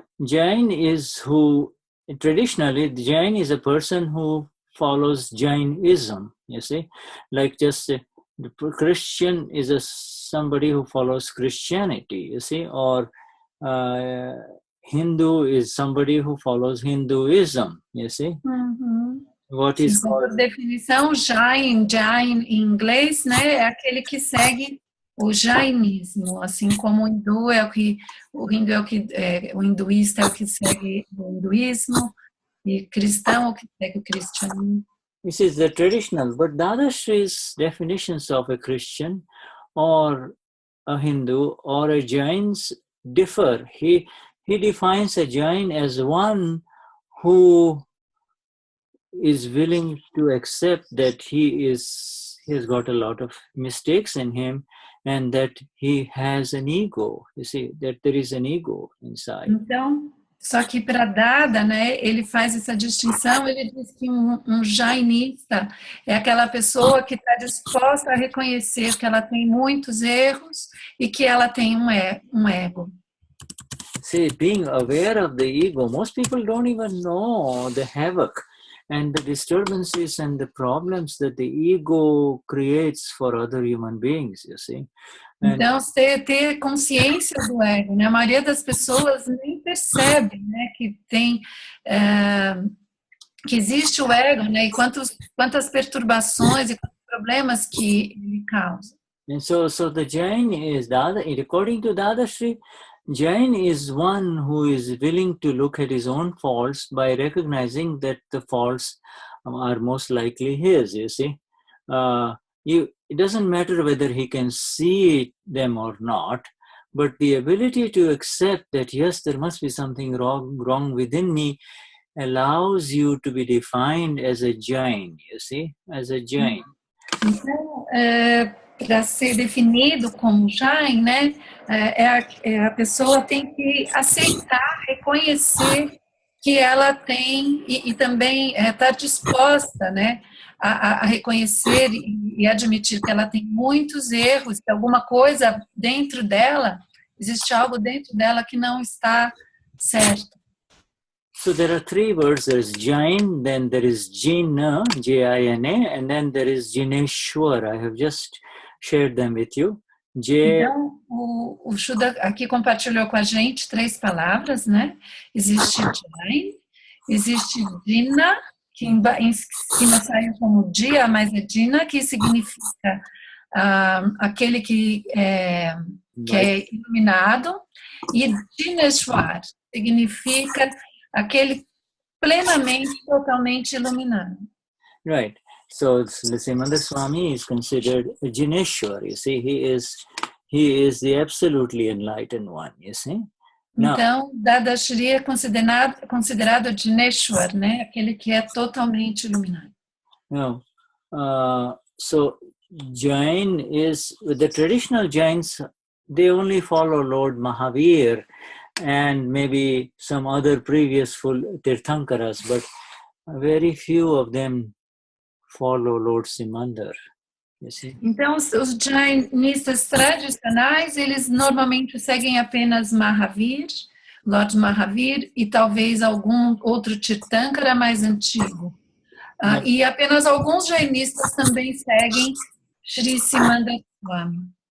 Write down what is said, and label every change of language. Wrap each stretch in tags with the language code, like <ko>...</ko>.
<en>Jain is who, traditionally, Jain is a person who follows Jainism, you see. Like just the Christian is somebody who follows Christianity, you see, or Hindu is somebody who follows Hinduism, you see. What is called...</en> <pt>Por definição, Jain em inglês, né, é aquele que segue o jainismo, assim como o hindu o hinduísta é o que segue o hinduísmo e cristão é o que segue o cristianismo.</pt> <en>This is the traditional, but Dadashri's definitions of a Christian or a Hindu or a Jain's differ. He defines a Jain as one who is willing to accept that he has got a lot of mistakes in him and that he has an ego. You see, that there is an ego inside.</en> <pt>Então, só que para Dada, né, ele faz essa distinção, ele diz que um jainista é aquela pessoa que está disposta a reconhecer que ela tem muitos erros e que ela tem um ego.</pt> <en>See, being aware of the ego, most people don't even know the havoc and the disturbances and the problems that the ego creates for other human beings, you see.</en> <pt>Então, ter consciência do ego, né? A maioria das pessoas nem percebe, né, que tem, que existe o ego, né, e quantas perturbações e quantos problemas que ele causa.</pt> <en>And so the Jain is, according to Dadashri, Jain is one who is willing to look at his own faults by recognizing that the faults are most likely his, you see. It doesn't matter whether he can see them or not, but the ability to accept that, yes, there must be something wrong within me allows you to be defined as a Jain, you see, as a Jain.</en> <pt>Então, para ser definido como Jain, né, a pessoa tem que aceitar, reconhecer que ela tem e também estar disposta, né, a reconhecer e admitir que ela tem muitos erros, que alguma coisa dentro dela, existe algo dentro dela que não está certo.</pt> <en>So there are three words. There is Jain, then there is Jina, J-I-N-A, and then there is Jineshwar. I have just shared them with you.</en> <pt>Então, o Shuddha aqui compartilhou com a gente 3 palavras, né? Existe Jain, existe Jina, que em cima saiu como dia, mas é Jina, que significa aquele que é iluminado, e Jineshwar significa aquele plenamente, totalmente iluminado.</pt> <en>Right. So Simandar Swami is considered a Jineshwar. You see, he is the absolutely enlightened one. You see. Now,</en> <pt>então, Dadashri é considerado Jineshwar, né? Aquele que é totalmente iluminado.</pt> <en>Now, so Jain is, the traditional Jains, they only follow Lord Mahavir and maybe some other previous full Tirthankaras, but very few of them follow Lord Simandar. You see?</en> <pt>Então, os jainistas tradicionais, eles normalmente seguem apenas Mahavir, Lord Mahavir, e talvez algum outro Tirthankara mais antigo. E apenas alguns jainistas também seguem Sri Simanda Swami.</pt>